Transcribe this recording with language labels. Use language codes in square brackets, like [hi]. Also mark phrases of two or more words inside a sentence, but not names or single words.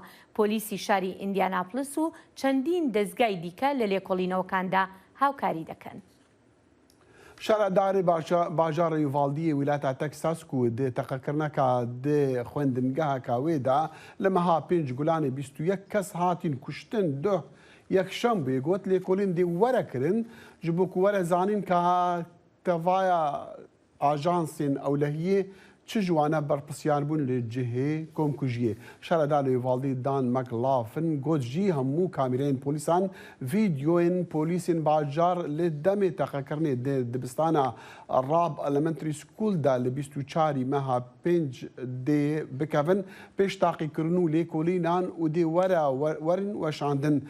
[ckb] پۆلیسی شاری ئیندیاناپلس و چەندین دەستگای دیکە لە لێکۆڵینەوەکاندا هاوکاری دەکەن. [ku] شارەداری باژارە یوڤالدیە ویلایەتە تەکساس و دێ تەقەکردنەکە دێ خوێندنگەهەکە وێدا لە مەها 5 گولانی 21 کەس هاتین کوشتن دۆ یەکشەمبێ گوت لێکۆڵین دێ وەرەکردن ji bo ku were zanîn ka tevaya ajansên ewlehiyê çi ji wane berpirsiyarbûn li cihê komkujiyê. Şereda li Yuvaldî Dan McLaughlin got jî hemû kamerayên polîsan vîdyoyên polîsên bajar li demê teqekirinê dê dibistana Rab Elementary School da li 24 meha 5 dê bikevin pêş taqîkirin û lêkolînan û dê werin weşandin.